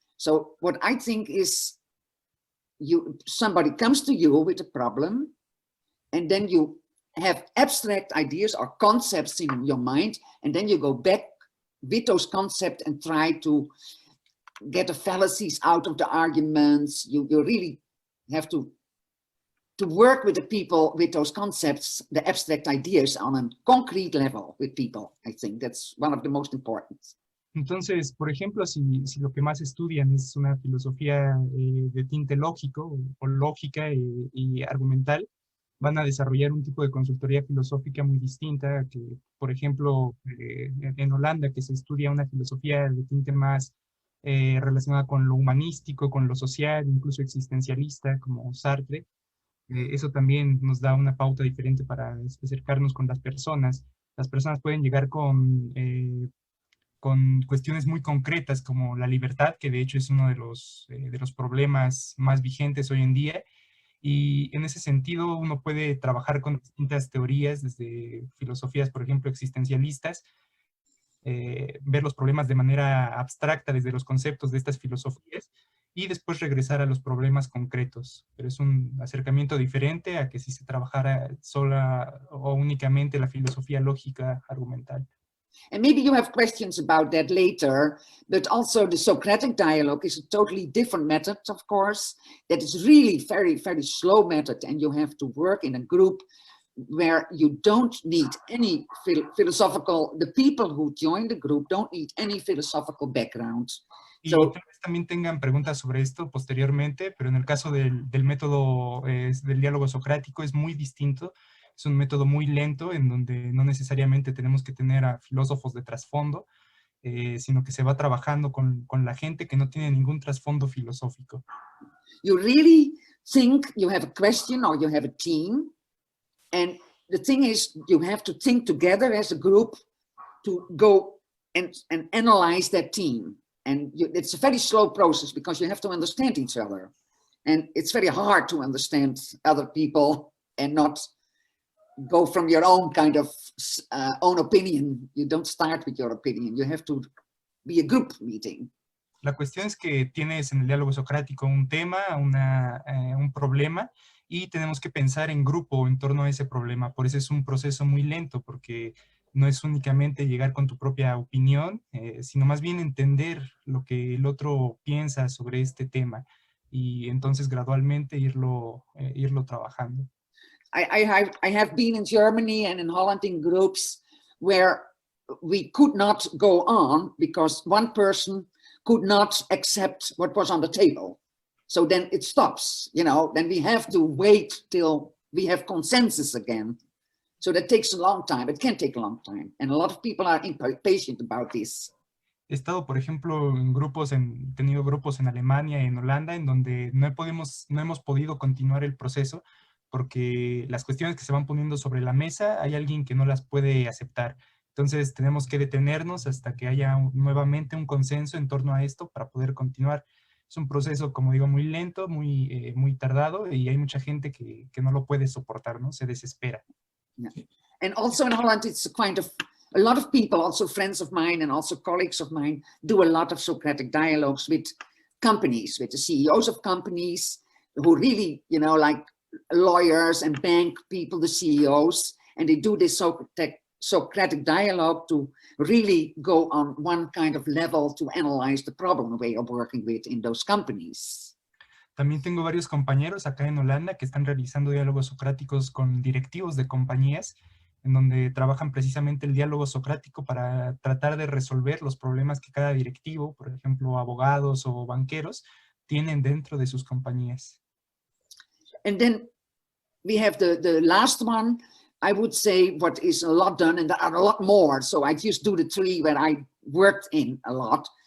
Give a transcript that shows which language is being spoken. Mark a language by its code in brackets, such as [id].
[en] So what I think is somebody comes to you with a problem, and then you have abstract ideas or concepts in your mind, and then you go back with those concepts and try to get the fallacies out of the arguments. You really have to work with the people with those concepts, the abstract ideas on a concrete level with people. I think that's one of the most important. [es] Entonces, por ejemplo, si lo que más estudian es una filosofía de tinte lógico o lógica y argumental, van a desarrollar un tipo de consultoría filosófica muy distinta que, por ejemplo, en Holanda, que se estudia una filosofía de tinte más relacionada con lo humanístico, con lo social, incluso existencialista, como Sartre. Eso también nos da una pauta diferente para acercarnos con las personas. Las personas pueden llegar con cuestiones muy concretas como la libertad, que de hecho es uno de los problemas más vigentes hoy en día. Y en ese sentido uno puede trabajar con distintas teorías, desde filosofías, por ejemplo, existencialistas, ver los problemas de manera abstracta desde los conceptos de estas filosofías y después regresar a los problemas concretos. Pero es un acercamiento diferente a que si se trabajara sola o únicamente la filosofía lógica argumental. [en] And maybe you have questions about that later, but also the Socratic Dialogue is a totally different method, of course, that is really very, very slow method, and you have to work in a group where you don't need any philosophical, the people who join the group don't need any philosophical background. [es] Y tal vez también tengan preguntas sobre esto posteriormente, pero en el caso del método del diálogo socrático es muy distinto. Es un método muy lento en donde no necesariamente tenemos que tener a filósofos de trasfondo, sino que se va trabajando con la gente que no tiene ningún trasfondo filosófico. [en] You really think you have a question or you have a team. And the thing is, you have to think together as a group to go and analyze that team. And it's a very slow process because you have to understand each other. And it's very hard to understand other people and not go from your own kind of own opinion. You don't start with your opinion. You have to be a group meeting. [es] La cuestión es que tienes en el diálogo socrático un tema, un problema, y tenemos que pensar en grupo en torno a ese problema. Por eso es un proceso muy lento, porque no es únicamente llegar con tu propia opinión, sino más bien entender lo que el otro piensa sobre este tema, y entonces gradualmente irlo trabajando. [en] I have been in Germany and in Holland in groups where we could not go on because one person could not accept what was on the table. So then it stops, you know, then we have to wait till we have consensus again. So that takes a long time. It can take a long time. And a lot of people are impatient about this. [es] He estado, por ejemplo, en tenido grupos en Alemania y en Holanda en donde no hemos podido continuar el proceso porque las cuestiones que se van poniendo sobre la mesa hay alguien que no las puede aceptar. Entonces tenemos que detenernos hasta que haya nuevamente un consenso en torno a esto para poder continuar. Es un proceso, como digo, muy lento, muy tardado, y hay mucha gente que no lo puede soportar, ¿no? Se desespera. [en] Yeah. And also in Holland, it's a lot of people, also friends of mine and also colleagues of mine, do a lot of Socratic dialogues with companies, with the CEOs of companies who really, you know, like lawyers and bank people, the CEOs, and they do this Socratic dialogue to really go on one kind of level to analyze the problem we are working with in those companies. [es] También tengo varios compañeros acá en Holanda que están realizando diálogos socráticos con directivos de compañías, en donde trabajan precisamente el diálogo socrático para tratar de resolver los problemas que cada directivo, por ejemplo, abogados o banqueros, tienen dentro de sus compañías. [en] And then we have the last one, I would say, what is a lot done, and there are a lot more. So I just do the three where I worked in a lot.